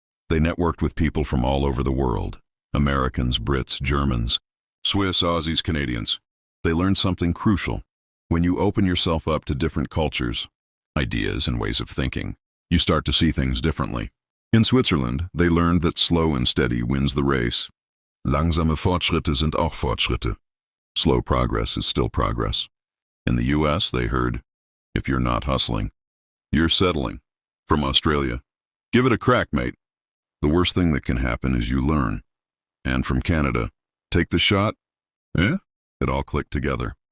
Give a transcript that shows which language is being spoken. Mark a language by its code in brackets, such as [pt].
[en] They networked with people from all over the world. Americans, Brits, Germans, Swiss, Aussies, Canadians. They learned something crucial. When you open yourself up to different cultures, ideas, and ways of thinking, you start to see things differently. In Switzerland, they learned that slow and steady wins the race. [de] Langsame Fortschritte sind auch Fortschritte. [en] Slow progress is still progress. In the US, they heard, if you're not hustling, you're settling. From Australia, give it a crack, mate. The worst thing that can happen is you learn. And from Canada, take the shot. Eh? It all clicked together.